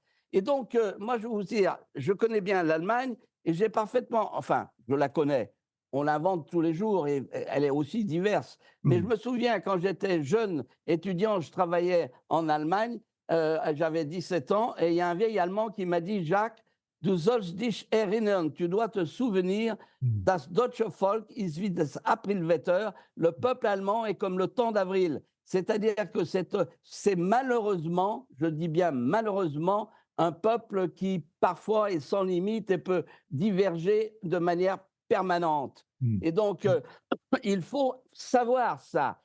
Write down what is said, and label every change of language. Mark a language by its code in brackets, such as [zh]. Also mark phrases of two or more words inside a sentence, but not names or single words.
[fr] Et donc, moi, je vais vous dire, je connais bien l'Allemagne et j'ai parfaitement, enfin, je la connais, on l'invente tous les jours et elle est aussi diverse. Mais je me souviens, quand j'étais jeune étudiant, je travaillais en Allemagne, j'avais 17 ans, et il y a un vieil Allemand qui m'a dit, Jacques, [de] du sollst dich erinnern, [fr] tu dois te souvenir, [de] das deutsche Volk ist wie das Aprilwetter, [fr] le peuple allemand est comme le temps d'avril. C'est-à-dire que c'est malheureusement, je dis bien malheureusement, un peuple qui parfois est sans limite et peut diverger de manière permanente. Et donc, il faut savoir ça.